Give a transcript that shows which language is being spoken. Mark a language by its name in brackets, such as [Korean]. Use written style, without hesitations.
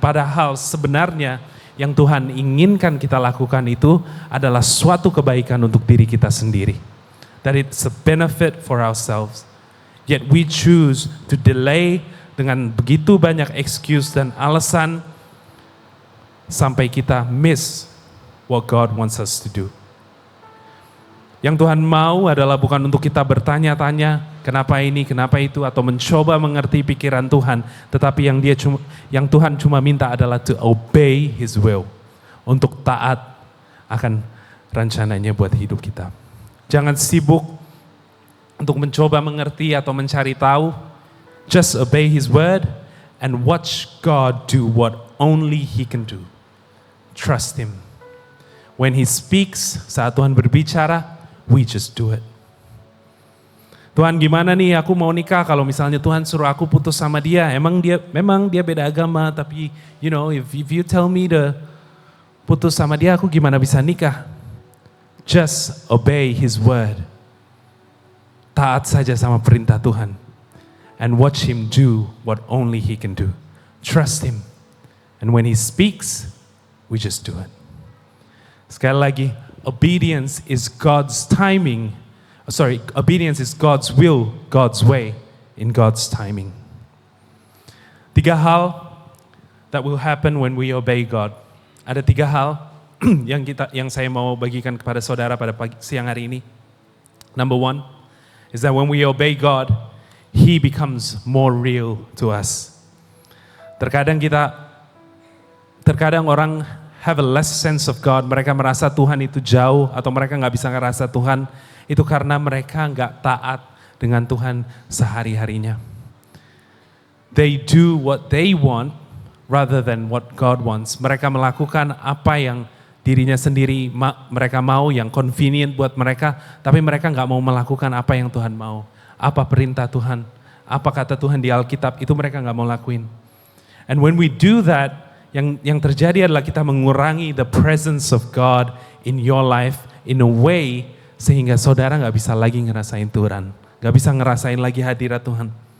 [Indonesian] Padahal sebenarnya yang Tuhan inginkan kita lakukan itu adalah suatu kebaikan untuk diri kita sendiri. [English] That it's a benefit for ourselves. Yet we choose to delay [Indonesian] dengan begitu banyak excuse dan alasan sampai kita [English] miss what God wants us to do. [Indonesian] Yang Tuhan mau adalah bukan untuk kita bertanya-tanya kenapa ini, kenapa itu, atau mencoba mengerti pikiran Tuhan, tetapi yang Tuhan cuma minta adalah [English] to obey His will, [Indonesian] untuk taat akan rencananya buat hidup kita. Jangan sibuk untuk mencoba mengerti atau mencari tahu. [English] Just obey His word and watch God do what only He can do. Trust Him. When He speaks, [Indonesian] saat Tuhan berbicara, [English] we just do it. [Indonesian] Tuhan, gimana nih aku mau nikah kalau misalnya Tuhan suruh aku putus sama dia. Memang dia beda agama, tapi [English] if you tell me to [Indonesian] putus sama dia, aku gimana bisa nikah? [English] Just obey His word. [Indonesian] Taat saja sama perintah Tuhan. [English] And watch Him do what only He can do. Trust Him. And when He speaks, we just do it. [Indonesian] Sekali lagi, [English] obedience is God's timing. Obedience is God's will, God's way, in God's timing. 3 hal that will happen when we obey God. [Indonesian] Ada 3 hal yang saya mau bagikan kepada saudara pada siang hari ini. [English] Number 1 is that when we obey God, He becomes more real to us. [Indonesian] Terkadang kita Terkadang orang [English] have a less sense of God, [Indonesian] mereka merasa Tuhan itu jauh atau mereka nggak bisa ngerasa Tuhan, itu karena mereka nggak taat dengan Tuhan sehari-harinya. [English] They do what they want rather than what God wants. [Indonesian] Mereka melakukan apa yang dirinya sendiri mereka mau, yang convenient buat mereka, tapi mereka nggak mau melakukan apa yang Tuhan mau. Apa perintah Tuhan, apa kata Tuhan di Alkitab, itu mereka nggak mau lakuin. [English] And when we do that, [Indonesian] yang terjadi adalah kita mengurangi [English] the presence of God in your life in a way [Indonesian] sehingga saudara nggak bisa lagi ngerasain Tuhan, nggak bisa ngerasain lagi hadirat Tuhan.